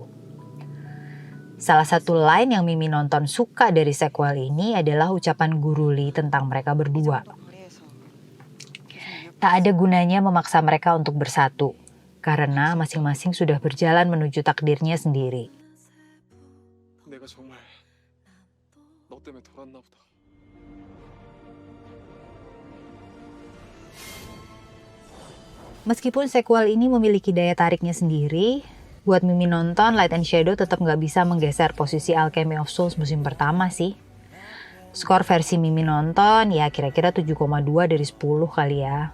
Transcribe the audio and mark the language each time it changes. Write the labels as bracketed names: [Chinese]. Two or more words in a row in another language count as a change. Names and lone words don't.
[Indonesian] Salah satu line yang Mimi nonton suka dari sequel ini adalah ucapan Guru Lee tentang mereka berdua. Tak ada gunanya memaksa mereka untuk bersatu, karena masing-masing sudah berjalan menuju takdirnya sendiri. [Korean] 내가 정말 너 때문에 돌았나 보다. [Indonesian] Meskipun sequel ini memiliki daya tariknya sendiri, buat Mimi nonton, Light and Shadow tetap nggak bisa menggeser posisi Alchemy of Souls musim pertama sih. Skor versi Mimi nonton ya kira-kira 7,2 dari 10 kali ya.